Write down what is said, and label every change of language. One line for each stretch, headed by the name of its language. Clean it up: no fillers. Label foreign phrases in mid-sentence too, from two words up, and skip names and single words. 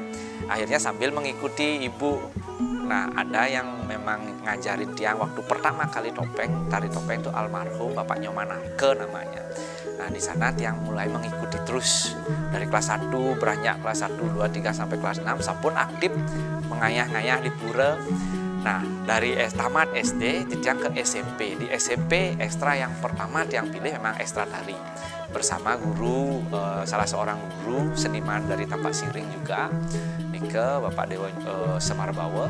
Indonesian: Akhirnya sambil mengikuti ibu. Nah, ada yang memang ngajarin Tiang waktu pertama kali tari topeng itu almarhum Bapak Nyomanarke namanya. Nah, di sana Tiang mulai mengikuti terus dari kelas 1, beranjak kelas 1, 2, 3 sampai kelas 6, sampun aktif mengayah-ngayah di pura. Nah, dari tamat SD Tiang ke SMP. Di SMP ekstra yang pertama Tiang pilih memang ekstra tari bersama guru, salah seorang guru seniman dari Tampak Siring juga, Nika Bapak Dewa Semarbawa.